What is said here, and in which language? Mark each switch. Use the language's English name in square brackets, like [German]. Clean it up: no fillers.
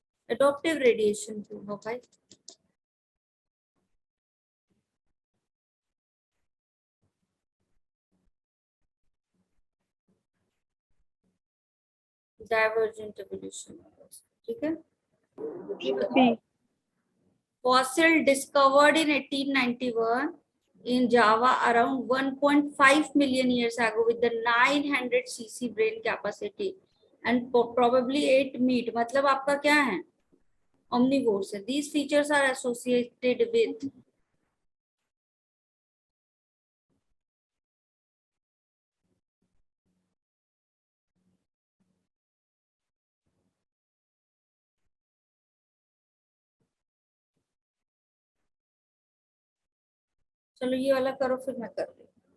[Hindi] Adaptive radiation होगा भाई, divergent evolution, ठीक है। [English] B. Fossil discovered in 1891 in Java around 1.5 million years ago with the 900 cc brain capacity and probably 8 meat, [Hindi] मतलब आपका क्या है, [English] omnivores है। These features are associated with, [Hindi] चलो ये वाला करो फिर मैं कर रही हूँ।